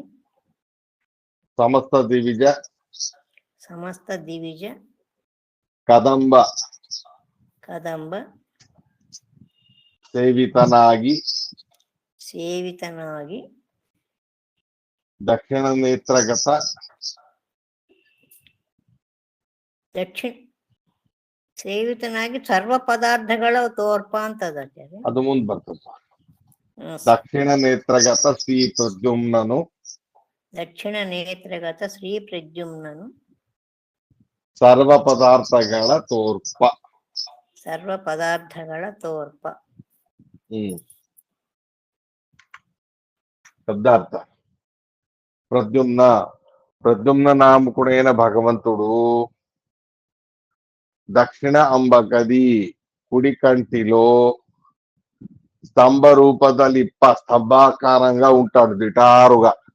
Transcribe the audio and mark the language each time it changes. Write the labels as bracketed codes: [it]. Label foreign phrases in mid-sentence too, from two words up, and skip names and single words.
[kn] సమస్త దివిజ ಕದಂಬ ಸೇವಿತನಾಗಿ ದಕ್ಷಿಣ ನೇತ್ರಗತ ಸೇವಿತನಾಗಿ ಸರ್ವ ಪದಾರ್ಥಗಳ ತೋರ್ಪ ಅಂತದ. ಅದು ಮುಂದೆ ಬರ್ತದೆ. ದಕ್ಷಿಣ ನೇತ್ರಗತ ಶ್ರೀ ಪ್ರದ್ಯುಮ್ನನು ಸರ್ವ ಪದಾರ್ಥಗಳ ತೋರ್ಪ శబ్దార్థ. [te] ప్రద్యుమ్న నామకుడైన భగవంతుడు [kn] ದಕ್ಷಿಣ ಅಂಬಕದಿ [te] కుడి కంటిలో [kn] ಸ್ತಂಭ ರೂಪದಲಿಪ್ಪ [te] స్తంభాకారంగా ఉంటాడు దిటారుగా.